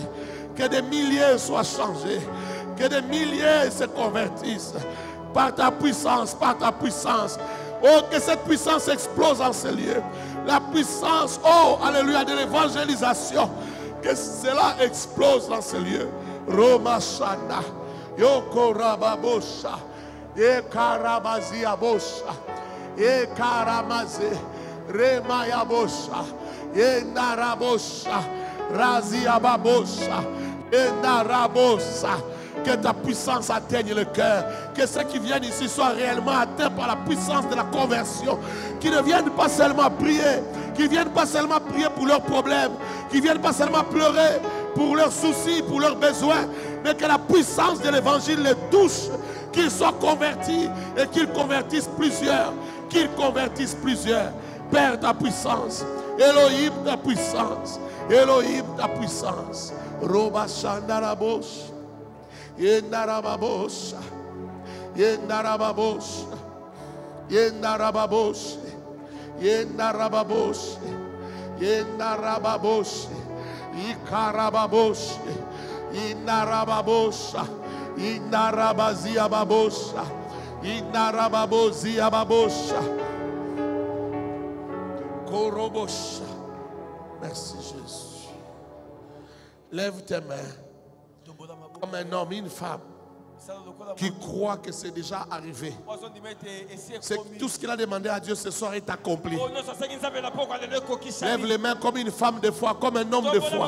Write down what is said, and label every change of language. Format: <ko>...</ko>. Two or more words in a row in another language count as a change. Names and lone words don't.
<fr>Que des milliers soient changés. Que des milliers se convertissent. Par ta puissance, par ta puissance. Oh, que cette puissance explose en ces lieux. La puissance, oh, alléluia, de l'évangélisation. Que cela explose dans ces lieux. Roma Shana. Yoko Rababosha. Ekarabazia Bosha. Ekaramaze. Remaya Bosha. Enarabosha. Razia Babosha. Enarabosa. Que ta puissance atteigne le cœur. Que ceux qui viennent ici soient réellement atteints par la puissance de la conversion. Qui ne viennent pas seulement prier. Qui ne viennent pas seulement prier pour leurs problèmes. Qui ne viennent pas seulement pleurer pour leurs soucis, pour leurs besoins. Mais que la puissance de l'évangile les touche. Qu'ils soient convertis et qu'ils convertissent plusieurs. Qu'ils convertissent plusieurs. Père, ta puissance. Elohim, ta puissance. Elohim, ta puissance. Roba Shandarabosh. Yendarababos. Yendarababos. Yendarababos. Yendarababos. Yendarababos. Ikarababos. Indarababos. Indarabazia babos. Indarababozia babos. Korobos. Merci Jésus. Lève tes mains. Comme un homme, une femme qui croit que c'est déjà arrivé. Tout ce qu'il a demandé à Dieu ce soir est accompli. Lève les mains comme une femme de foi, comme un homme de foi.</fr>